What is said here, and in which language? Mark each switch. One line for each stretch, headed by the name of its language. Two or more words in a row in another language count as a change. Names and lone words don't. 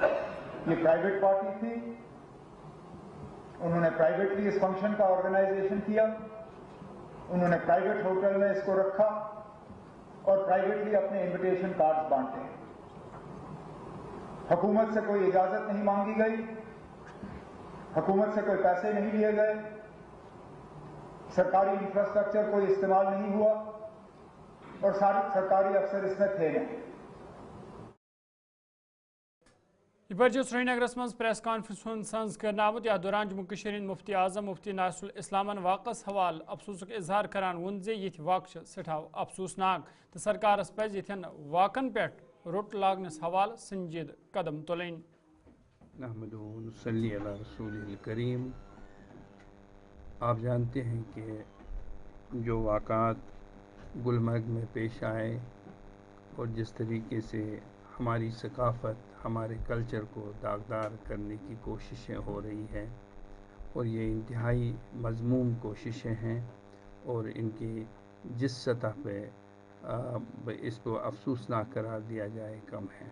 Hindi: ये प्राइवेट पार्टी थी, उन्होंने प्राइवेटली इस फंक्शन का ऑर्गेनाइजेशन किया, उन्होंने प्राइवेट होटल में इसको रखा और प्राइवेटली अपने
English: invitation cards
Hindi: बांटे। हुकूमत से कोई इजाजत नहीं मांगी गई, हुकूमत से कोई पैसे नहीं लिए गए, सरकारी इंफ्रास्ट्रक्चर कोई इस्तेमाल नहीं हुआ और सारे सरकारी अफसर इसमें थे नहीं।
Kashmiri: यह श्रीनगरस मज
English: press conference
Kashmiri: सन्ज करना आमुत। याथ दौरान जम्मू कश्मीर मुफ्ती आजम मुफ्ती नासिरुल इस्लामन वाक़स हवाल अफसोसुक इजहार करान वोन ज़ ये वाक़ सठा अफसोसनाक तो सरकारस पज़ यिथेन वाक़न पे रोट लागनस हवाल संजीद कदम तुलें।
Arabic: نحمده ونصلي على رسوله الكريم.
Hindi: आप जानते हैं कि जो वाक़ात गुलमर्ग में पेश आए और जिस तरीके से हमारी सकाफ़त, हमारे कल्चर को दागदार करने की कोशिशें हो रही हैं और ये इंतहाई मज़मूम कोशिशें हैं और इनकी जिस सतह पे इसको अफसोसनाक करार दिया जाए कम है।